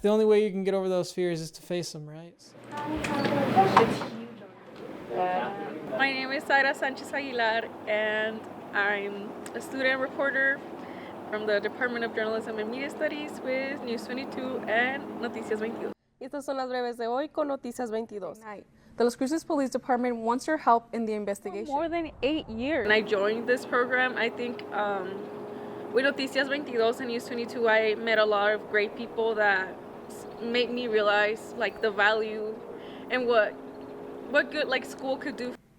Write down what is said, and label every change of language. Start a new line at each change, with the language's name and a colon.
English: The only way you can get over those fears is to face them, right? My name is Saida Sanchez Aguilar, and I'm a student reporter from the Department of Journalism and Media Studies with News22 and Noticias 22.
Spanish: Estas son las breves de hoy con Noticias 22.
English: The Los Cruces Police Department wants your help in the investigation. More than 8 years. When I joined this program, I think with Noticias 22 and News22, I met a lot of great people that made me realize the value and what good school could do.